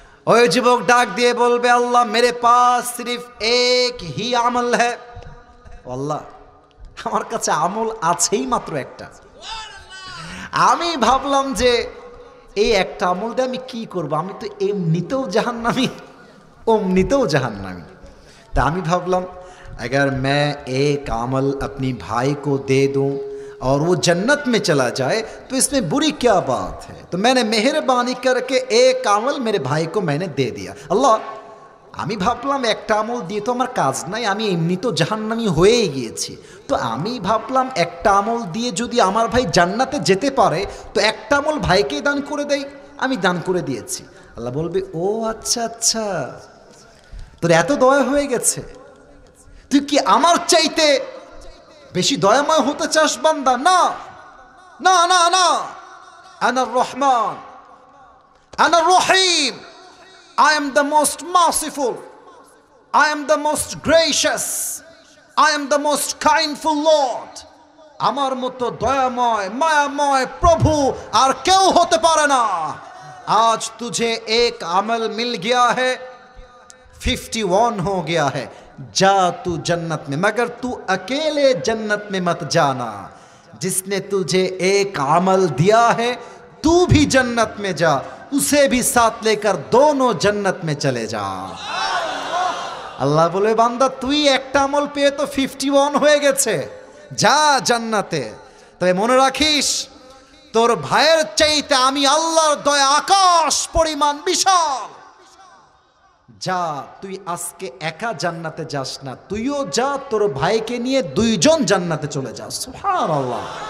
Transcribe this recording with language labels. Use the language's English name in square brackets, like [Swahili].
[Bangla] ওই যুবক ডাক দিয়ে বলবে আল্লাহ [Hindi] মেরে পাস সির্ফ এক হি আমল হ্যায়, [Bangla] আল্লাহ আমার কাছে আমল আছেই মাত্র একটা। আমি ভাবলাম যে এই একটা আমল দিয়ে আমি কি করব, আমি তো এমনিতেও জাহান্নামী অমনিতেও জাহান্নামী। ता আমি ভাবলাম [Hindi] अगर मैं एक अमल अपनी भाई को दे दूं और वो जन्नत में चला जाए तो इसमें बुरी क्या बात है, तो मैंने मेहरबानी करके एक अमल मेरे भाई को मैंने दे दिया। [Bangla] अल्लाह আমি ভাবলাম একটা আমল দিয়ে তো আমার কাজ নাই, আমি এমনি তো জাহান্নামী হয়েই গিয়েছি, তো আমি ভাবলাম একটা আমল দিয়ে যদি আমার ভাই জান্নাতে যেতে পারে তো একটা আমল ভাইকেই দান করে দেই, আমি দান করে দিয়েছি। আল্লাহ বলবে ও আচ্ছা আচ্ছা তোর এত দয়া হয়ে গেছে, তুই কি আমার চাইতে বেশি দয়াময় হতে চাস বান্দা? না না না না, [Arabic] আনার রহমান আনার রহিম, [English] I am the most merciful, I am the most gracious, I am the most kindful Lord, [Bangla] আমার মতো দয়াময় মায়াময় প্রভু আর কেউ হতে পারে না। [Hindi] आज तुझे एक अमल मिल गया है, 51 हो गया है, जा तू जन्नत में, मगर तू अकेले जन्नत में मत जाना, जिसने तुझे एक अमल दिया है तू भी जन्नत में जा, उसे भी साथ लेकर दोनों जन्नत में चले जा। अल्लाह बोले बांदा [Bangla] তুই একটা আমল পেয়ে তো 51 হয়ে গেছে, যা জান্নাতে। তবে মনে রাখিস তোর ভাইয়ের চাইতে আমি আল্লাহর দয়া আকাশ পরিমাণ বিশাল। যা তুই আজকে একা জান্নাতে যাস না, তুইও যা, তোর ভাইকে নিয়ে দুইজন জান্নাতে চলে যা। সুবহানাল্লাহ।